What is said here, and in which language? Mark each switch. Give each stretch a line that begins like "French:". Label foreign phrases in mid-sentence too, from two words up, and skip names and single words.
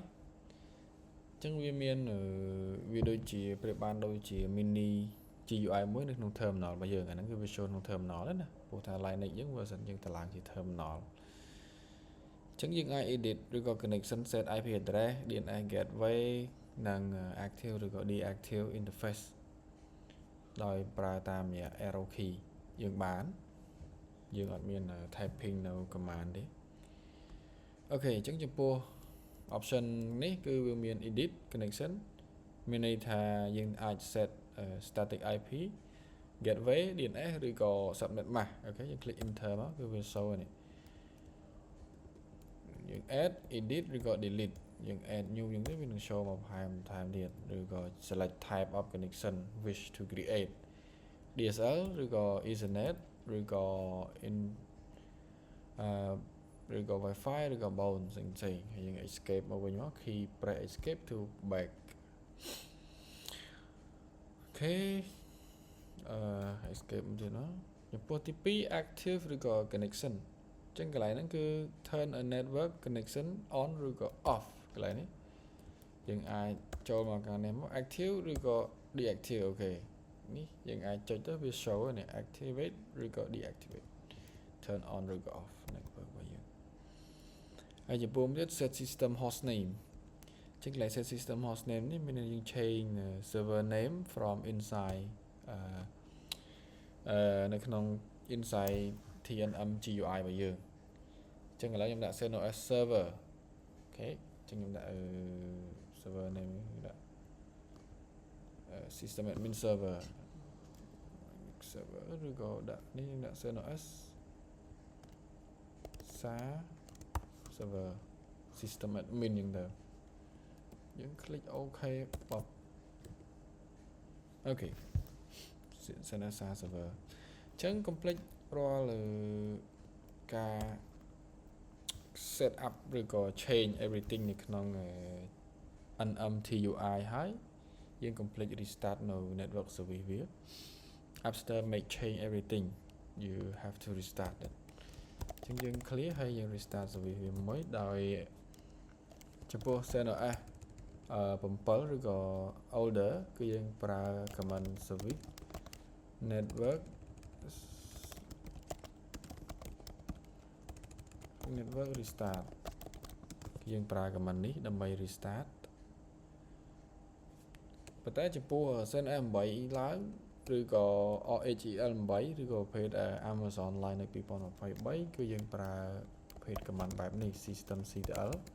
Khmer: TUI ចឹងវាមានវាដូចជាប្រៀបបានដូចជា
English: mini GUI
Khmer: មួយនៅក្នុង terminal របស់យើងអាហ្នឹងគឺវា show ក្នុង terminal ណាព្រោះថា Linux យើងបើសិនយើងទៅឡើងជា terminal ចឹងយើងអាច edit ឬក៏
English: connection set IP address DNS gateway
Khmer: និង active ឬក៏
English: deactive interface
Khmer: ដោយប្រើតាមរយៈ
English: arrow key
Khmer: យើងបានយើងអត់មាន typing នៅ command ទេអូខេអញ្ចឹងចំពោះ option នេះគឺវាមាន
English: edit connection
Khmer: មានន័យថាយើងអាច
English: set static IP gateway DNS
Khmer: ឬក៏
English: subnet mask
Khmer: អូខេយើង
English: click enter
Khmer: មកគឺវា show នេះ យើង
English: add edit
Khmer: ឬក៏ delete យើង
English: add new
Khmer: យើងទៅវានឹង show មកថែមទៀតឬក៏
English: select type of connection wish to create DSL
Khmer: ឬក៏ Ethernet ឬក៏ ឬក៏ Wi-Fi ឬក៏ Bone ផ្សេងៗហើយយើង escape មកវិញមក
English: key press escape to back
Khmer: អូខេescape មកទៀតណាចំពោះទី2 active ឬក៏ connection អញ្ចឹងកន្លែងហ្នឹងគឺ
English: turn a network connection
Khmer: on ឬក៏ off កន្លែងនេះយើងអាចចូលមកខាងនេះមក active ឬក៏ deactive អូខេនេះយើងអាចចុចទៅវា show នេះ activate ឬក៏
English: deactivate turn on
Khmer: ឬក៏
English: off network
Khmer: របស់យើងហើយចំពោះទៀត
English: set system host name
Khmer: ចឹងកន្លែង
English: set system host name
Khmer: នេះមានយើង
English: change server name from inside
Khmer: នៅក្នុង
English: inside TNM GUI
Khmer: របស់យើងចឹងឥឡូវខ្ញុំដាក់ CentOS server អូខេចឹងខ្ញុំដាក់
English: server name
Khmer: ដាក់
English: system admin server
Khmer: ឬក៏ដាក់នេះខ្ញុំដាក់ CentOS
English: server system admin
Khmer: ចឹងទៅយើង
English: click OK
Khmer: បបអូខេ CentOS server ចឹង complete រាល់ការ
English: set up
Khmer: ឬក៏
English: change everything
Khmer: នៅក្នុង NMTUI ហើយយើង
English: complete restart
Khmer: នៅ
English: network service
Khmer: វា
English: after make change everything you have to restart it
Khmer: ចឹងយើង clear ហើយយើង
English: restart service
Khmer: វាមួយដោយចំពោះ CentOS 7ឬក៏ older គឺយើងប្រើ
English: command service network
Khmer: restart គឺយើងប្រើ command នេះដើម្បី restart ប៉ុន្តែចំពោះ CentOS 8ឡើងឬក៏ RHEL 8ឬក៏ប្រភេទ Amazon Linux 2023គឺយើងប្រើប្រភេទ command បែបនេះ systemctl